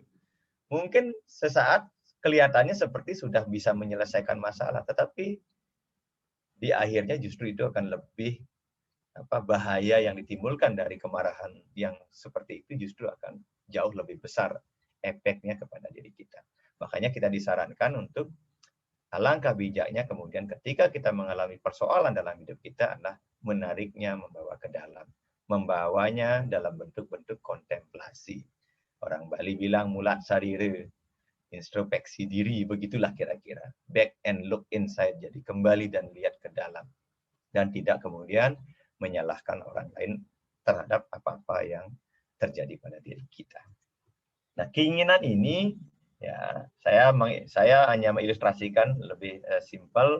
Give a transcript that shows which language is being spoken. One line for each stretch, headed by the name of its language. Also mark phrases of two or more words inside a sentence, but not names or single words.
Indonesian: Mungkin sesaat kelihatannya seperti sudah bisa menyelesaikan masalah, tetapi di akhirnya justru itu akan lebih bahaya yang ditimbulkan dari kemarahan yang seperti itu justru akan jauh lebih besar efeknya kepada diri kita. Makanya kita disarankan untuk alangkah bijaknya kemudian ketika kita mengalami persoalan dalam hidup kita adalah menariknya membawa ke dalam, membawanya dalam bentuk-bentuk kontemplasi. Orang Bali bilang
Balinese: mulat sarire,
Indonesian: introspeksi diri, begitulah kira-kira.
English: Back and look inside,
Indonesian: jadi kembali dan lihat ke dalam. Dan tidak kemudian menyalahkan orang lain terhadap apa-apa yang terjadi pada diri kita. Nah, keinginan ini ya saya hanya mengilustrasikan lebih simpel.